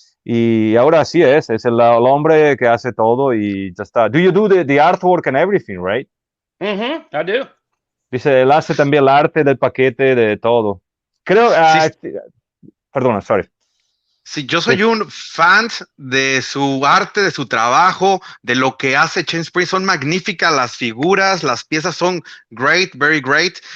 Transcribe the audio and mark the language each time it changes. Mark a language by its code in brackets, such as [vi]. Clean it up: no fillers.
[es] Y ahora sí es el hombre que hace todo y ya está. [en] Do you do the artwork and everything, right? I do. [es] Dice, él hace también el arte del paquete, de todo. Creo, Sí, perdona, [en] sorry. [es] sí, yo soy un fan de su arte, de su trabajo, de lo que hace James Springs. Son magníficas las figuras, las piezas son [en] great, very great.